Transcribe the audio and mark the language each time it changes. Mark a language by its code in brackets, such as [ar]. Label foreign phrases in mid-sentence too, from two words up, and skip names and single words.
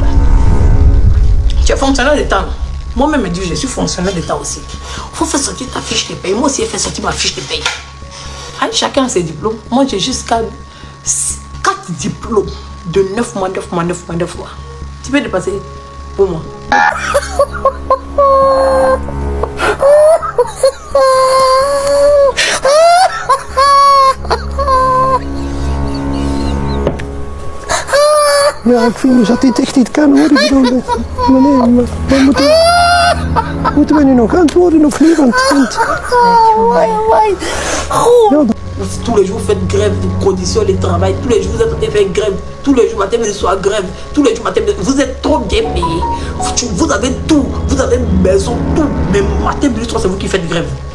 [fr] Tu es fonctionnaire d'État. Moi-même, je dis, je suis fonctionnaire d'État aussi. Il faut faire sortir ta fiche de paye. Moi aussi, je fais sortir ma fiche de paye. Allez, chacun a ses diplômes. Moi, j'ai jusqu'à 4 diplômes de 9 mois, 9 mois, 9 mois, 9 mois. Tu peux dépasser pour moi. [nl] Ja, ik vind dus dat dit echt niet kan hoor. Ik bedoel, meneer, moeten we nu nog antwoorden of niet? Want [fr] tous les jours, vous faites grève, vous conditionnez le travail. Tous les jours, vous êtes en train de faire grève. Tous les jours, matin, midi, soir, grève. Tous les jours, matin, midi, vous êtes trop bien payé. Vous avez tout. Vous avez une maison, tout. Mais matin, midi, soir, c'est vous qui faites grève.